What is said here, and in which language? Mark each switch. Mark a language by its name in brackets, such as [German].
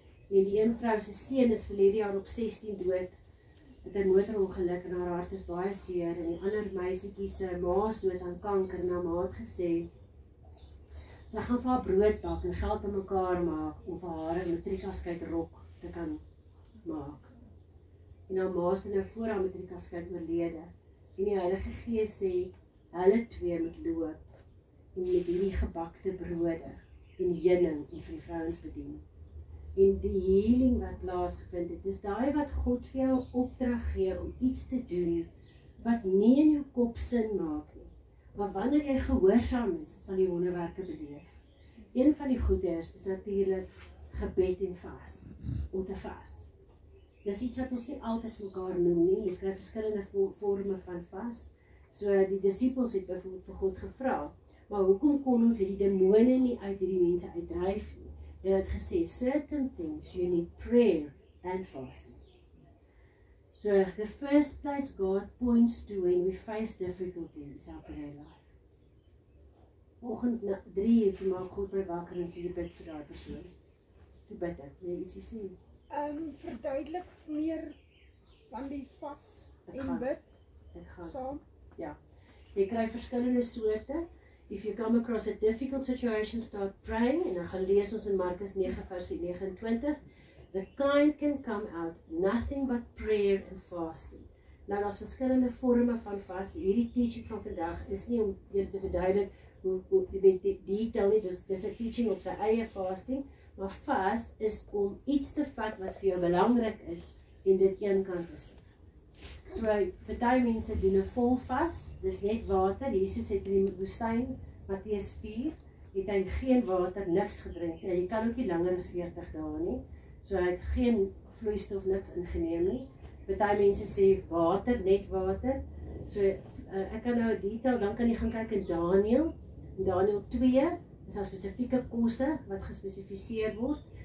[Afrikaans] En die een vrou se seun is verlede jaar op 16 dood. Het 'n motorongeluk en haar hart is baie seer en die ander meisietjie se ma is dood aan kanker en haar ma het gesê sy gaan vir haar brood bak en geld bymekaar maak om vir haar 'n matriekafskeid rok te kan maak. En haar ma is nou voor haar matriekafskeid oorlede en die Heilige Gees sê hulle twee moet loop en met hierdie gebakte brode en heuning en vir die vrouens bedien. En die healing wat plaasgevind het, is daai wat God vir jou opdrag gee om iets te doen wat nie in jou kop sin maak nie. Maar wanneer jy gehoorsaam is, sal jy wonderwerke beleef. Een van die goeders is natuurlik gebed en vas, om te vas. Dis iets wat ons nie altyd vir mekaar noem nie, jy skryf verskillende vorme van vas. So die disippels het byvoorbeeld vir God gevra, maar hoekom kon ons hierdie demone nie uit hierdie mense uitdryf nie? En het gesê, [English] certain things you need prayer and fasting. So the first place God points to when we face difficulty is our prayer life. [Afrikaans] Vanoggend 3 uur, toe maak God my wakker en sê, jy bid vir daai persoon. Toe bid ek, wil jy ietsie sê? Verduidelik meer van die vas en bid saam. Ja, jy kry verskillende soorte. [English] If you come across a difficult situation, start praying. [Afrikaans] En dan gaan lees ons in Markus 9 vers 29. [English] The kind can come out nothing but prayer and fasting. [Afrikaans] Nou, daar's verskillende vorme van vas. Hierdie teaching van vandag is nie om julle te verduidelik hoe die detail nie. Dis 'n teaching op sy eie fasting. Maar vas is om iets te vat wat vir jou belangrik is en dit eenkant te sit. So, party mense doen 'n vol vas, dis net water. Jesus het in die woestyn, Matteus 4, het hy geen water, niks gedrink. En jy kan ook nie langer as 40 dae nie. So hy het geen vloeistof, niks ingeneem nie. Party mense sê water, net water. So ek kan nou detail, dan kan jy gaan kyk in Daniël In Daniël 2 is daar spesifieke kosse wat gespesifiseer word.